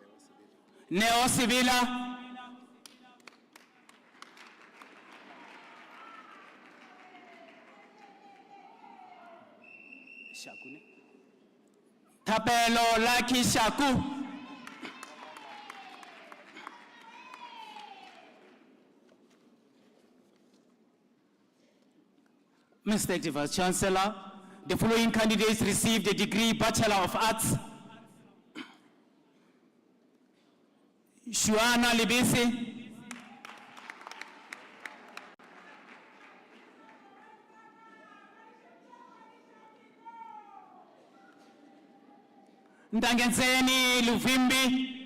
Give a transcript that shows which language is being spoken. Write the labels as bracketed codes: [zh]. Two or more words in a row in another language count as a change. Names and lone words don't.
[en] Neo Sibila. Thapelo Lucky Shaku. Mr. Acting Vice Chancellor, the following candidates received a degree Bachelor of Arts. Shuana Libisi. Ndangenzeni Luvimbi.